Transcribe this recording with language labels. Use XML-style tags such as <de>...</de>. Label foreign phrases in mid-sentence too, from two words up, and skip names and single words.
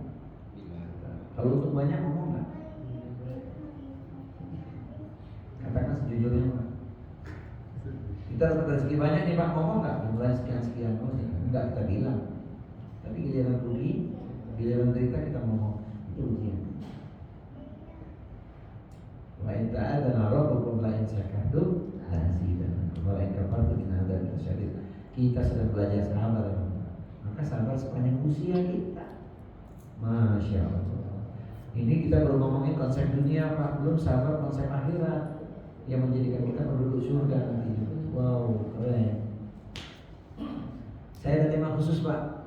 <id>Kalau untuk banyak ngomong gak? Katakan sejujurnya Pak. Kita dapat rezeki banyak nih Pak, ngomong gak? Jumlah sekian-sekian, enggak kita bilang. Tapi giliran rugi, giliran cerita kita ngomong. Itu ujian.</id> <ar>وإذ تأذن ربكم لئن شكرتم لأزيدنكم ولئن كفرتم إن عذابي لشديد.</ar> <id>Kita sedang belajar sabar ya Pak. Maka sabar sepanjang usia kita.</id> <ar>ما شاء الله.</ar> <id>Ini kita baru ngomongin konsep dunia Pak, belum sabar konsep akhirat yang menjadikan kita penduduk surga nantinya. Wow, keren. Saya ada tema khusus Pak.</id>